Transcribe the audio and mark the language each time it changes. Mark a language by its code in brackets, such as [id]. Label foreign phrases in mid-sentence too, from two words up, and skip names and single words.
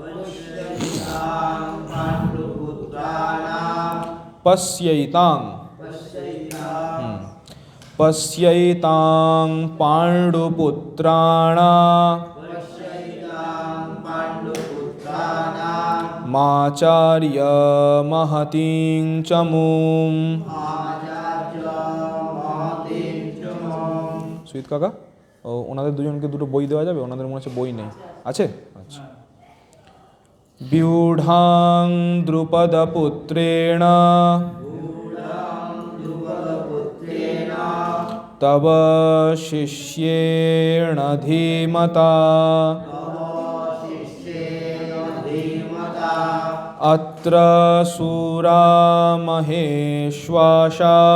[sa] पश्यैतां पाण्डुपुत्राणां माचार्य महतीं च मूं [bn] সুইট কাকা ও ওনাদের দুজনকে দুটো বই দেওয়া যাবে? ওনাদের মনে হচ্ছে বই নেই, আছে? আচ্ছা। [sa] व्यूढां द्रुपदपुत्रेण तव शिष्येण धीमता अत्र शूरा महेश्वासा